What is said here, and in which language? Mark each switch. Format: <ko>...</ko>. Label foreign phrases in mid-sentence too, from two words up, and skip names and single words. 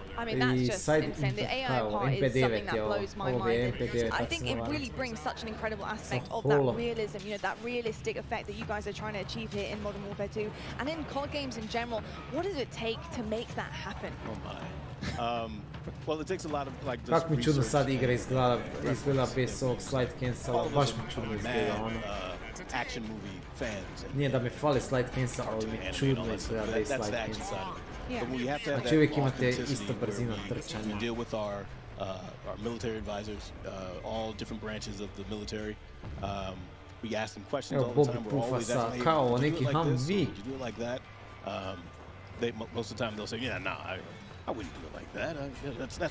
<en>I mean, that's just insane. The AI part is something that blows my mind. I think it really brings such an incredible aspect of that realism, you know, that realistic effect that you guys are trying to achieve here in Modern Warfare 2 and in COD games in general. What does it take to make that happen? Oh my. Well, it takes a lot of like just</en> <hr>Kako mi čudno sad igra izgleda bez ovog</hr> <en>slide cancela,</en> <hr>baš mi čudno izgleda ono.</hr> <en>Action movie fans.</en> <hr>Nije da mi fali</hr> <en>slide cancel,</en> <hr>ali mi čudno izgleda bez</hr> <en>slide cancel.</en> <hr>Znači uvijek imate isto brzina trčanja.</hr> <en>We deal with our military advisors, all different branches of the military. We ask them questions all the time. We're always asking, hey, would you do it like this? Would you do it like that? Most of the time they'll say, yeah, nah, I wouldn't do it like that.</en>